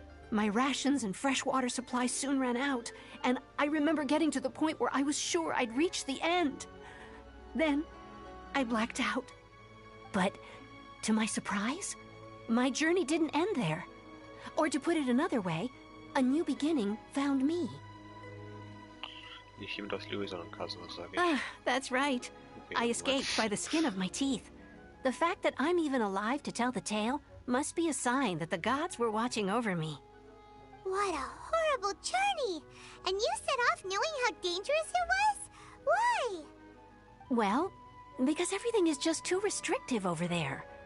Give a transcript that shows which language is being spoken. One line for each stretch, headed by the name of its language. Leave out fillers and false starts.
English: My rations and fresh water supply soon ran out, and I remember getting to the point where I was sure I'd reached the end. Then, I blacked out. But, to my surprise, my journey didn't end there. Or to put it another way, a new beginning found me.
German: Nicht jemand aus Lewis, sondern Kazuo, sag ich.
English: That's right. I escaped by the skin of my teeth. The fact that I'm even alive to tell the tale must be a sign that the gods were watching over me. What a horrible journey! And you set off knowing how dangerous it was? Why? Well, because everything is just too restrictive over there.